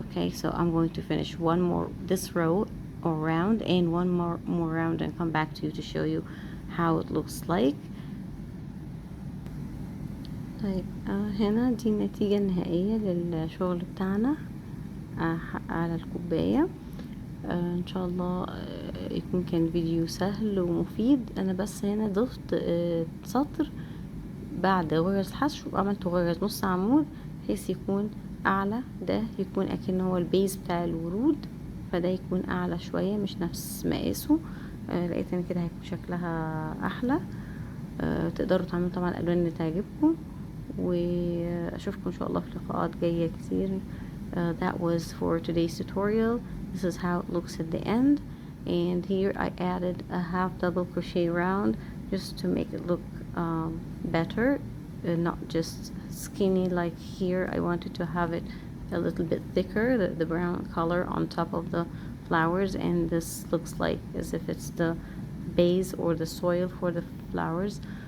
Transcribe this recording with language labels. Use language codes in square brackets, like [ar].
[en] Okay, so I'm going to finish one more this row or round and one more round and come back to you to show you how it looks like. [ar] طيب هنا دي النتيجة النهائية للشغل بتاعنا على الكوباية. ان شاء الله يكون كان فيديو سهل ومفيد. انا بس هنا ضفت سطر بعد غرز حشو وعملت غرز نص عمود بحيث يكون اعلى، ده يكون اكنه هو البيز بتاع الورود، فده يكون اعلى شوية مش نفس مقاسه. لقيت ان كده هيكون شكلها احلى. تقدروا تعملوا طبعا الالوان اللي تعجبكم، واشوفكم ان شاء الله في لقاءات جاية كتير. [en] That was for today's tutorial. This is how it looks at the end, and here I added a half double crochet round just to make it look better, not just skinny like here. I wanted to have it a little bit thicker, the brown color on top of the flowers, and this looks like as if it's the base or the soil for the flowers.